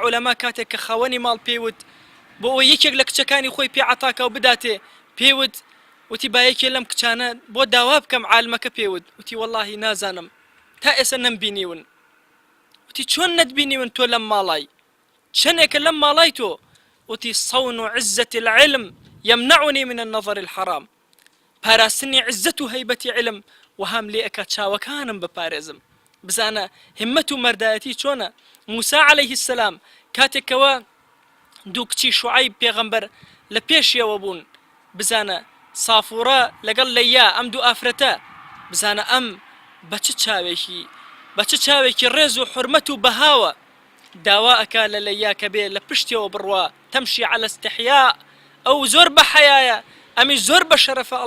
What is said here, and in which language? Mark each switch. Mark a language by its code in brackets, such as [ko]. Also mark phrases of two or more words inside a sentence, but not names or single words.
[ckb] عولەما کاتێک کە خاوەنی ماڵ پێوت بۆ ئەوە یەکێک لە کچەکانی خۆی پێ عەتاکا و بداتێ پێوت وتی با یەکێ لەم کچانە بۆ داوا بکەم عالمەکە پێوت وتی وەڵڵاهی نازانم تا ئێستا نەمبینیون وتی چۆن نەتبینیون تۆ لەم ماڵای چەندێکە لەم ماڵای تۆ وتی [ar] صون عزة العلم يمنعني من النظر الحرام [ckb] پاراستنی عزت و هەیبەتی علم وهام لێ ئەکا چاوەکانم بپارێزم بزانە همەت و مەردایەتی چۆنە [ar] موسى عليه السلام [ckb] کاتێکەوە دوو کچی شوعەیب پێغەمبەر لە پێشیەوە بوون بزانە سافورە لەگەڵ لەیا ئەم دوو ئافرەتە بزانە ئەم بە چ چاوێکی ڕێز و حورمەت و بەهاوە داوا ئەکا لە لەیا کە بێ لە پشتیەوە بڕوا [ar] تەمشی على استحیاء [ckb] ئەو زۆر بە حەیایە ئەمی زۆر بە شەرەفە ئەڵێ